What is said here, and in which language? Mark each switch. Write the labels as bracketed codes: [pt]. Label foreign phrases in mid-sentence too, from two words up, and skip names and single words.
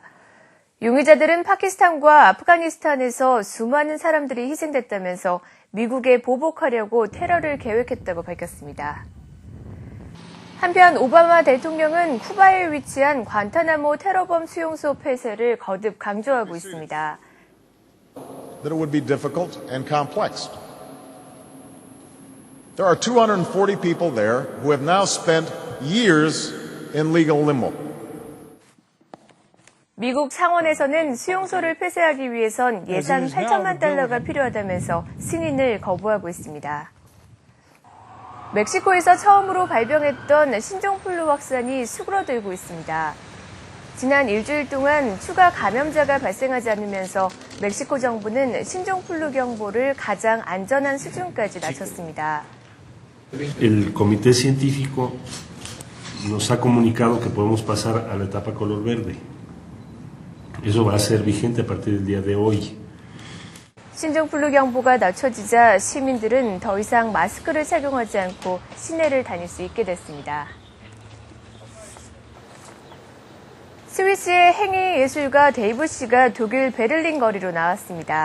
[ko] 용의자들은 파키스탄과 아프가니스탄에서 수많은 사람들이 희생됐다면서 미국에 보복하려고 테러를 계획했다고 밝혔습니다. 한편 오바마 대통령은 쿠바에 위치한 관타나모 테러범 수용소 폐쇄를 거듭 강조하고 있습니다. [en] That it would be difficult and complex. There are 240 people there who have now spent years in legal limbo. [ko] 미국 상원에서는 수용소를 폐쇄하기 위해선 예산 8천만 달러가 필요하다면서 승인을 거부하고 있습니다. 멕시코에서 처음으로 발병했던 신종플루 확산이 수그러들고 있습니다. 지난 일주일 동안 추가 감염자가 발생하지 않으면서 멕시코 정부는 신종플루 경보를 가장 안전한 수준까지 낮췄습니다. [es] El comité científico nos ha comunicado que podemos pasar a la etapa color verde. Eso va a ser vigente a partir del día de hoy. [ko] 신종플루 경보가 낮춰지자 시민들은 더 이상 마스크를 착용하지 않고 시내를 다닐 수 있게 됐습니다. 스위스의 행위 예술가 데이브 씨가 독일 베를린 거리로 나왔습니다.